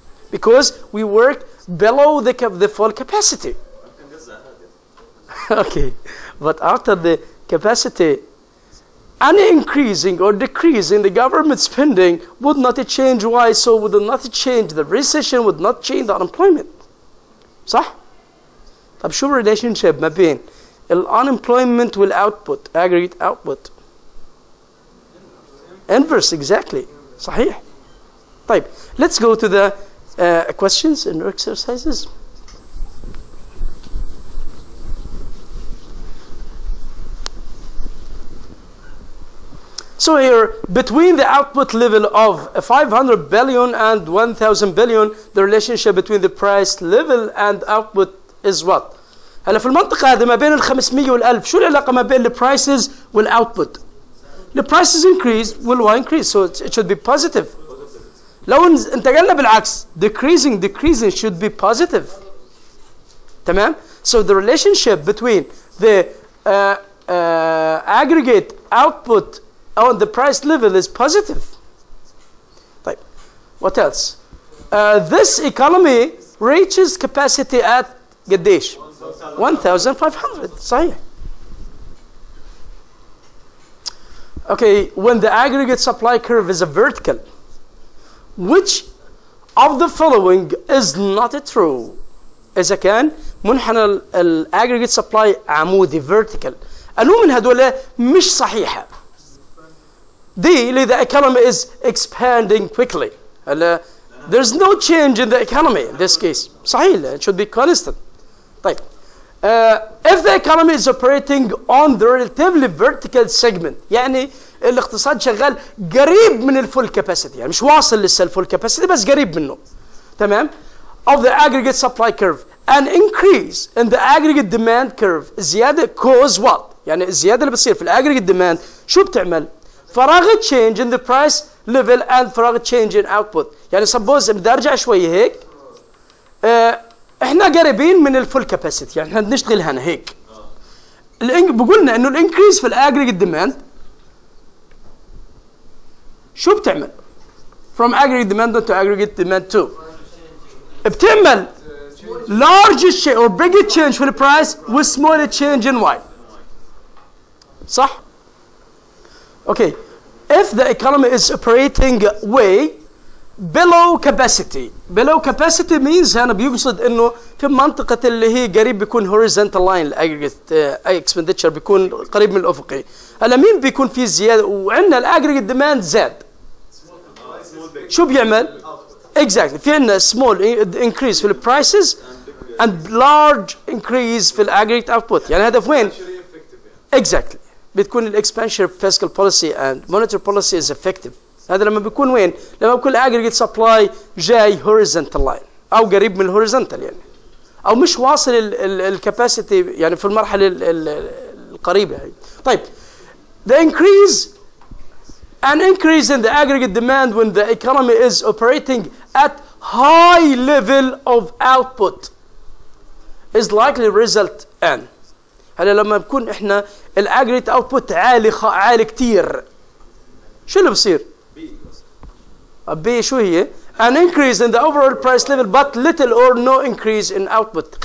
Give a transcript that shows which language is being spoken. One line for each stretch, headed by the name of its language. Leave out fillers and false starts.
English: Because we work below the full capacity. Okay, but after the capacity, any increasing or decreasing the government spending would not change why, so would not change the recession, would not change the unemployment.
Arabic: صح؟ طب شو
English: relationship
Arabic: ما بين unemployment والoutput, aggregate output?
English: Inverse, exactly.
Arabic: صحيح. طيب,
English: let's go to the questions and exercises. So here, between the output level of 500 billion and 1000 billion, the relationship between the price level and output is what?
Arabic: هلا في المنطقة هذه ما بين ال 500 وال 1000 شو العلاقة ما بين
English: the prices والoutput? The prices increase will y increase, so it should be positive.
Arabic: لو انتقلنا بالعكس,
English: decreasing should be positive.
Arabic: تمام?
English: So the relationship between the aggregate output on the price level is positive. طيب, what else? This economy reaches capacity at
Arabic: قديش? 1500. صحيح.
English: Okay, when the aggregate supply curve is a vertical, which of the following is not true?
Arabic: إذا كان منحنى
English: aggregate supply
Arabic: عمودي vertical, أنو من هدول مش صحيحة.
English: D, the economy is expanding quickly. There's no change in the economy in this case.
Arabic: صحيح,
English: it should be constant.
Arabic: طيب.
English: If the economy is operating on the relatively vertical segment,
Arabic: يعني الاقتصاد شغال قريب من الفول كاباسيتي, يعني مش واصل لسه الفول كاباسيتي بس قريب منه. تمام?
English: Of the aggregate supply curve, an increase in the aggregate demand curve,
Arabic: زيادة
English: cause what?
Arabic: يعني الزيادة اللي بتصير في aggregate demand شو بتعمل؟ فراغ
English: change in the price level
Arabic: and فراغ change in output. يعني
English: suppose
Arabic: بدي ارجع شوي هيك, احنا قريبين من الفول كاباسيتي, يعني احنا بنشتغل هنا هيك. بقولنا انه الانكريز في الاجريجيت ديماند شو بتعمل؟
English: from aggregate demand to aggregate demand 2 بتعمل larger change or bigger change في البرايس with smaller change in Y. صح؟ Okay. If the economy is operating way below capacity means
Arabic: هنا بيقصد انه في منطقة اللي هي قريب بيكون horizontal line الاجريجيت expenditure بيكون قريب من الافقي. هلا مين بيكون فيه زيادة وعندنا الاجريجيت ديماند زاد. شو بيعمل؟ Exactly. في عندنا
English: small increase في ال prices and large increase في ال aggregate output.
Arabic: يعني هدف وين؟
English: Exactly. بتكون ال expansion fiscal policy and monetary policy is effective.
Arabic: هذا لما بيكون وين؟ لما بيكون ال aggregate supply جاي
English: horizontal line
Arabic: أو قريب من ال horizontal يعني أو مش واصل ال capacity يعني في المرحلة القريبة هي.
English: طيب the an increase in the aggregate demand when the economy is operating at high level of output is likely result in.
Arabic: هلا لما بكون احنا الاجريت اوتبوت عالي كتير شو اللي بصير؟ شو هي؟
English: an increase in the overall price level but little or no increase in output.